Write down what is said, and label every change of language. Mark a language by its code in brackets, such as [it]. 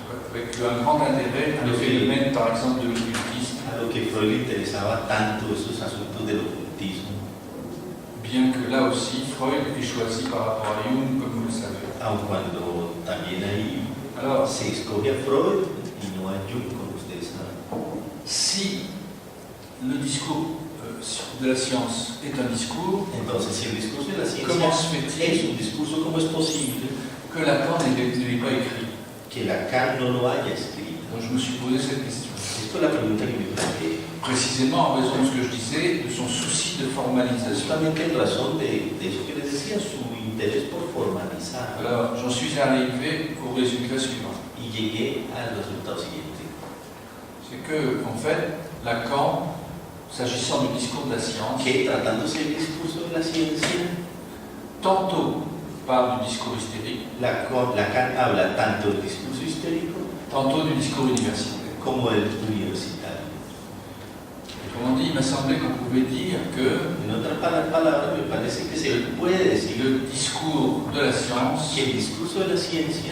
[fr] avec un grand intérêt le phénomène, par exemple, de l'occultisme, [es] a lo que Freud le interesaba tanto esos asuntos del ocultismo, [fr] bien que là aussi Freud ait choisi par rapport à Jung, comme vous le savez. [es] aun cuando también ahí [fr] Alors, [es] se escoge a Freud y no a Jung, como ustedes saben. [fr] si le discours de la science est un discours, [es] Entonces, si el discurso de la [fr] comment [es] ciencia [fr] se fait-il [es] es un discurso, ¿cómo es posible [fr] que Lacan n'ait pas écrit? [es] que Lacan no lo haya escrito? [fr] Donc, je me suis posé cette question. [es] Esto es la pregunta que me planteé. [fr] Précisément en raison de ce que je disais, de son souci de formalisation. [es] Justamente en razón de eso que les decía, su interés por formalizar. [fr] Alors, j'en suis arrivé au résultat suivant. [es] Y llegué al resultado siguiente. [fr] C'est que, en fait, Lacan, s'agissant du discours de la science, [es] Que tratándose del discurso de la ciencia, [fr] tantôt parle du discours hystérique, [es] Lacan habla tanto del discurso histérico [fr] tantôt du discours universitaire. [es] como del universitario. [fr] Autrement dit, il m'a semblé qu'on pouvait dire que [es] En otras palabras, me parece que se puede decir [fr] le discours de la science [es] que el discurso de la ciencia